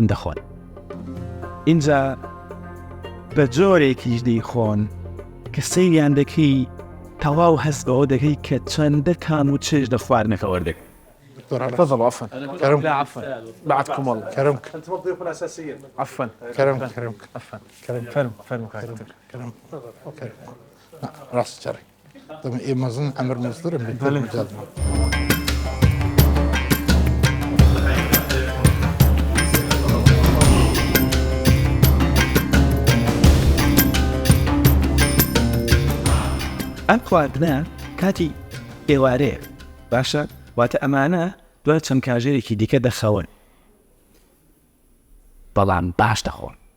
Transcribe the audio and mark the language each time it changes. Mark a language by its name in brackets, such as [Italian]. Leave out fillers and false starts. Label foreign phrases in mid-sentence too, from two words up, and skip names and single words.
[Central Kurdish] دەخۆن اینجا بە جۆرێکیش دەیخۆن کە سەیریان دەکەی تەواو هەست بەوە دەکەی کە چەندە کام و چێژ لە خواردنەکە وەردەگرن. [Arabic] دكتور على تفضلوا عفوا. كرمك. لا عفوا بعدكم والله. كرمك. انتم الضيوف الاساسيين. عفوا. كرمك عفوا. كرمك. [Central Kurdish] فرموا [Arabic] كرمك. راس شري. طبعا إيه ما أظن أمر مصدر من المجال. [Central Kurdish] ئەم خواردنە کاتی ئێوارەیە باشە واتە ئەمانە دوای چەند کاژێرێکی دیکە دەخەون بەڵام باش دەخۆن.